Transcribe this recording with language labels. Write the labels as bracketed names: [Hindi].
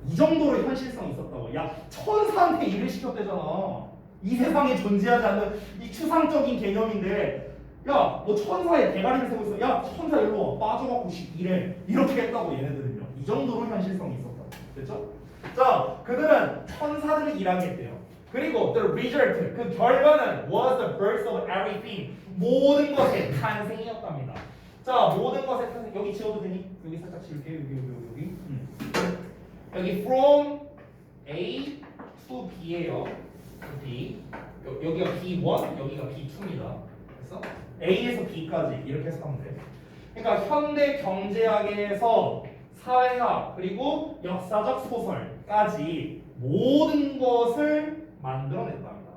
[Korean] 이 정도로 현실성이 있었다고. 야, 천사한테 일을 시켰대잖아. 이 세상에 존재하지 않는 이 추상적인 개념인데, 야, 너 천사의 대가리를 세고 있어. 야, 천사 일로 와. 빠져갖고 일해. 이렇게 했다고 얘네들은요. 이 정도로 현실성이 있었다고. 됐죠? 자, 그들은 천사들을 일하게 했대요. 그리고 [English] the result, [Korean] 그 결과는 [English] was the birth of everything. [Korean] 모든 것의 탄생이었답니다. 자, 모든 것의 탄생. 여기 지워도 되니? 여기 살짝 지울게. 여기. 여기 from A to B예요. B. 여기가 B1, 여기가 B2입니다. 그래서 A에서 B까지 이렇게 해석하면 돼. 그러니까 현대 경제학에서 사회학 그리고 역사적 소설까지 모든 것을 만들어냈답니다.